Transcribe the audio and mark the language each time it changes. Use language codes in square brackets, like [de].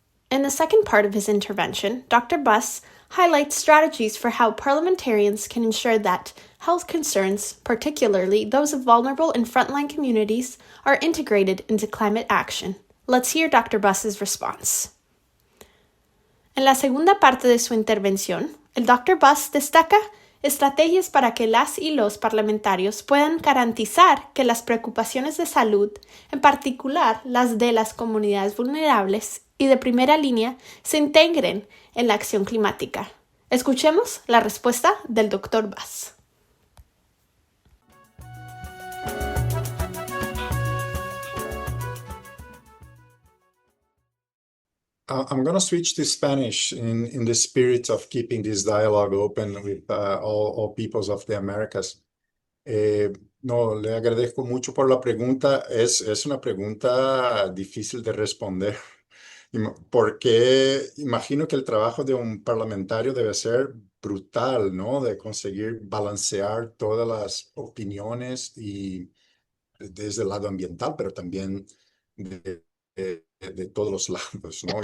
[en] In the second part of his intervention, Dr. Buss highlights strategies for how parliamentarians can ensure that health concerns, particularly those of vulnerable and frontline communities, are integrated into climate action. Let's hear Dr. Buss's response. [es] En la segunda parte de su intervención, el Dr. Buss destaca estrategias para que las y los parlamentarios puedan garantizar que las preocupaciones de salud, en particular las de las comunidades vulnerables y de primera línea, se integren en la acción climática. Escuchemos la respuesta del Dr. Buss. [en] I'm going to switch to Spanish in the spirit of keeping this dialogue open with all peoples of the Americas. [es] No, le agradezco mucho por la pregunta. Es una pregunta difícil de responder, porque imagino que el trabajo de un parlamentario debe ser brutal, ¿no? De conseguir balancear todas las opiniones y desde el lado ambiental, pero también de todos los lados, ¿no?